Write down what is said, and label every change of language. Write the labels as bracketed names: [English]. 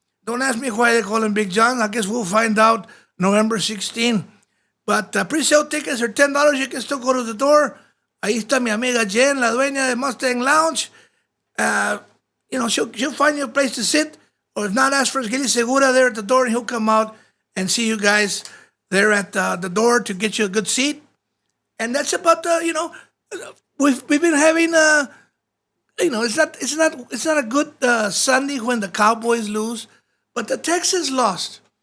[English] Don't ask me why they call him Big John. I guess we'll find out November 16. But pre-sale tickets are $10. You can still go to the door. [Spanish] Ahí está mi amiga Jen, la dueña de Mustang Lounge. [English] She'll find you a place to sit. Or if not, ask for Gili Segura there at the door, and he'll come out and see you guys there at the door to get you a good seat. And that's about we've been having it's not a good Sunday when the Cowboys lose, but the Texans lost.